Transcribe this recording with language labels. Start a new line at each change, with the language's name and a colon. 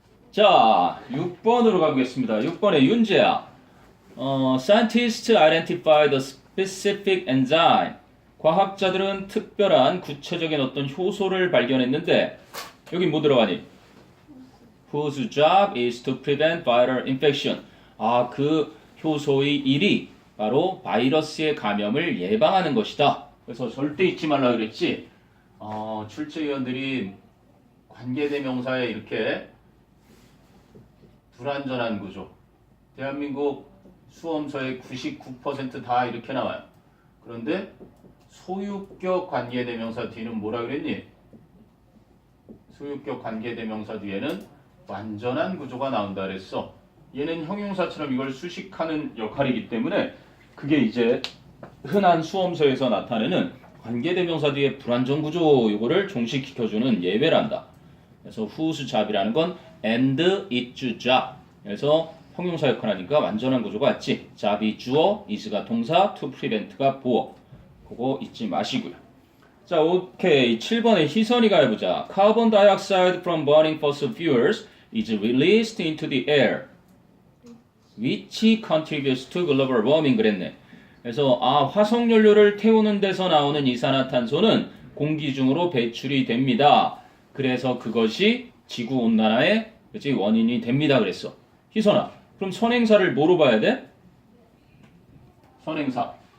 Korean: 자 6번으로 가보겠습니다. 6번에 윤재야.
English: Scientists identify the specific enzyme.
Korean: 과학자들은 특별한 구체적인 어떤 효소를 발견했는데 여기 뭐 들어가니?
English: Whose job is to prevent viral infection.
Korean: 그 효소의 일이 바로 바이러스의 감염을 예방하는 것이다. 그래서 절대 잊지 말라 그랬지. 출제위원들이 관계대명사에 이렇게 불완전한 구조. 대한민국 수험서의 99% 다 이렇게 나와요. 그런데 소유격 관계대명사 뒤는 뭐라 그랬니? 소유격 관계대명사 뒤에는 완전한 구조가 나온다 그랬어. 얘는 형용사처럼 이걸 수식하는 역할이기 때문에 그게 이제 흔한 수험서에서 나타내는 관계대명사 뒤에 불완전 구조 이거를 종식시켜주는 예외란다. 그래서 whose job이라는 건 and its job. 그래서 형용사 역할하니까 완전한 구조가 맞지. job이 주어, is가 동사, to prevent가 보어. 그거 잊지 마시고요. 자, 오케이. 7번에 희선이가 해보자.
English: Carbon dioxide from burning fossil fuels is released into the air. which contributes to global warming
Korean: 그랬네. 그래서 화석연료를 태우는 데서 나오는 이산화탄소는 공기 중으로 배출이 됩니다. 그래서 그것이 지구온난화의 원인이 됩니다. 그랬어. 희선아, 그럼 선행사를 뭐로 봐야 돼? 선행사.